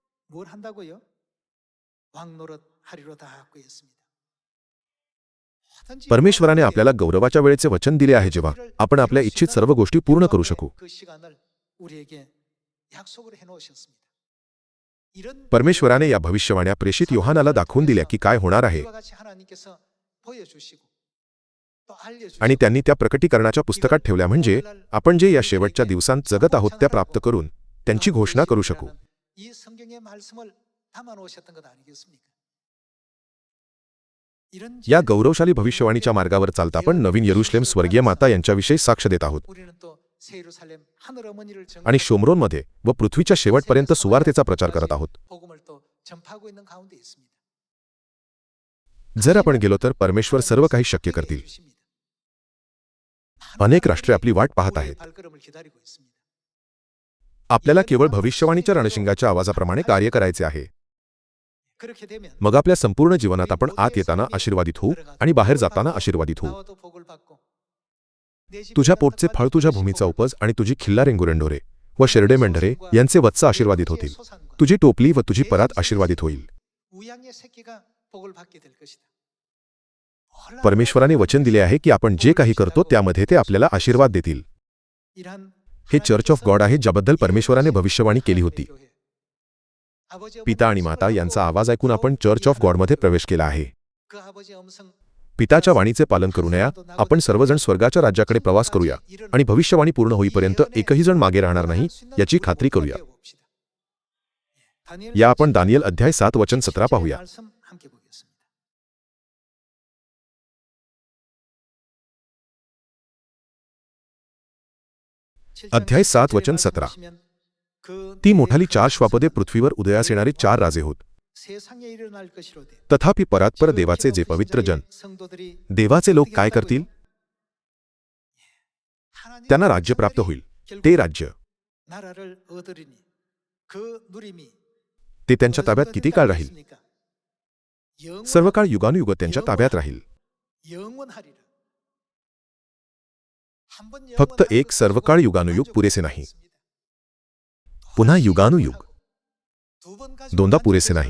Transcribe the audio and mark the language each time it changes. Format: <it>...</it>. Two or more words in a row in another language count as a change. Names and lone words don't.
<mr>परमेश्वराने आपल्याला गौरवाच्या वेळेचे वचन दिले आहे, जेव्हा आपण आपल्या इच्छित सर्व गोष्टी पूर्ण करू शकू.</mr> <ko>이런</ko> <mr>परमेश्वराने या भविष्यवाण्या प्रेषित योहानाला दाखवून दिल्या की काय होणार आहे,</mr> <ko>이와 같이 하나님께서 보여주시고 또 알려주시고</ko> <mr>आणि त्यांनी त्या प्रकटीकरणाच्या पुस्तकात ठेवल्या म्हणजे आपण जे या शेवटच्या दिवसांत जगत आहोत त्या प्राप्त करून त्यांची घोषणा करू शकू.</mr> <ko>이 성경의 말씀을 담아 놓으셨던 것 아니겠습니까? 이런</ko> <mr>या गौरवशाली भविष्यवाणीच्या मार्गावर चालता आपण नवीन यरुशलेम स्वर्गीय माता यांच्याविषयी साक्ष देत आहोत</mr> <ko>우리는 또 새 예루살렘 하늘 어머니를</ko> <mr>आणि शोमरोनमध्ये व पृथ्वीच्या शेवटपर्यंत सुवार्तेचा प्रचार करत आहोत.</mr> <ko>복음을 또 전파하고 있는 가운데 있습니다.</ko> <mr>जर आपण गेलो तर परमेश्वर सर्व काही शक्य करतील. अनेक राष्ट्रे आपली वाट पाहत आहेत.</mr> <ko>발걸음을 기다리고 있습니다.</ko> <mr>आपल्याला केवळ भविष्यवाणीच्या रणशिंगाच्या आवाजाप्रमाणे कार्य करायचे आहे.</mr> <ko>그렇게 되면</ko> <mr>मग आपल्या संपूर्ण जीवनात आपण आत येताना आशीर्वादित होऊ आणि बाहेर जाताना आशीर्वादित होऊ.</mr> <ko>나와도 복을 받고 내 집에</ko> <mr>तुझ्या</mr> <ko>있는</ko> <mr>पोटचे</mr> <ko>떡과</ko> <mr>फळ, तुझ्या</mr> <ko>젖이</ko> <mr>भूमीचा</mr> <ko>복을</ko> <mr>उपज आणि तुझी खिल्लारे गुरेंढोरे व शेरडे मेंढरे यांचे वत्स आशीर्वादित होतील.</mr> <ko>소산과</ko> <mr>तुझी टोपली व तुझी परात आशीर्वादित होईल.</mr> <ko>우양의 새끼가 복을 받게 될 것이다.</ko> <mr>परमेश्वराने वचन दिले आहे की आपण जे काही करतो त्यामध्ये ते आपल्याला आशीर्वाद देतील.</mr> <ko>이러한</ko> <mr>हे चर्च ऑफ गॉड आहे ज्याबद्दल परमेश्वराने भविष्यवाणी केली होती. पिता आणि माता यांचा आवाज ऐकून आपण चर्च ऑफ गॉडमध्ये प्रवेश केला आहे.</mr> <ko>그 아버지의 음성</ko> <mr>पिताच्या वाणीचे पालन करूया. आपण सर्वजण स्वर्गाच्या राज्याकडे प्रवास करूया आणि भविष्यवाणी पूर्ण होईपर्यंत एकही जण मागे राहणार नाही याची खात्री करूया. या आपण दानियल अध्याय 7 वचन 17 पाहूया.</mr> <ko>말씀 함께 보겠습니다.</ko> <mr>अध्याय 7 वचन 17.</mr> <ko>그</ko> <mr>ती मोठाली 4 श्वापदे पृथ्वीवर उदयास येणारे 4 राजे होत.</mr> <ko>세상에 일어날 것이로되</ko> <mr>तथापि परात्पर देवाचे जे पवित्र जन,</mr> <ko>성도들이</ko> <mr>देवाचे लोक काय करतील? त्यांना राज्य प्राप्त होईल. ते राज्य</mr> <ko>나라를 얻으리니 그 누림이</ko> <mr>ते त्यांच्या ताब्यात किती काळ राहील? सर्व काळ युगानुयुग त्यांच्या ताब्यात राहील.</mr> <ko>영원하리라.</ko> <mr>फक्त एक सर्व काळ युगानुयुग पुरेसे नाही. पुन्हा युगानुयुग दोनदा पुरेसे नाही.</mr>